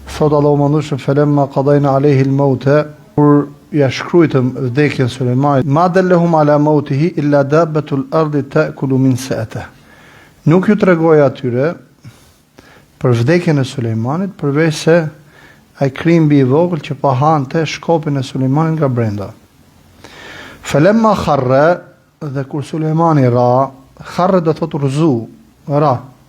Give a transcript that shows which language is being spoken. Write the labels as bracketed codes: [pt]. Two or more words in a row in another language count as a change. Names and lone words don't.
[ar] Thot Allahu mandushëm فلما قضينا عليه الموت, [sq] kur ja shkrujtëm vdekjen Sulejmanit, [ar] ما دلهم على موته إلا دابة الأرض تأكل منسأته. [sq] Nuk ju tregoj atyre për vdekjen e Sulejmanit, përveç se ai krimbi i vogël që pa hante shkopin e Sulejmanit nga brenda. [ar] فلما خر, [sq] dhe kur Sulejmani ra, kharra do thot rzu, ra.